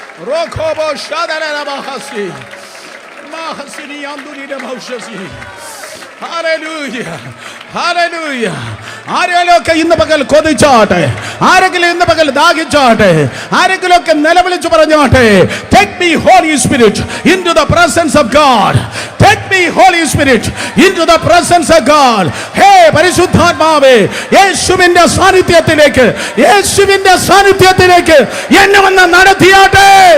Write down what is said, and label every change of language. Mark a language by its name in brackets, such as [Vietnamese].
[Malayalam] Rokobo shadara bahasi mahasini anduri de maushasi. Hallelujah, hallelujah. ആരെങ്കിലുമൊക്കെ ഇന്ന് പകൽ കൊതിച്ചാട്ടെ, ആരെങ്കിലും ഇന്ന് പകൽ ദാഹിച്ചാട്ടെ, ആരെങ്കിലുമൊക്കെ നിലവിളിച്ച് പറഞ്ഞാട്ടെ, [English] take me Holy Spirit into the presence of God. Take me Holy Spirit into the presence of God. [Malayalam] ഹേ പരിശുദ്ധാത്മാവേ, യേശുവിന്റെ സാന്നിധ്യത്തിലേക്ക്, യേശുവിന്റെ സാന്നിധ്യത്തിലേക്ക് എന്നെ വന്ന് നടത്തിയാട്ടെ.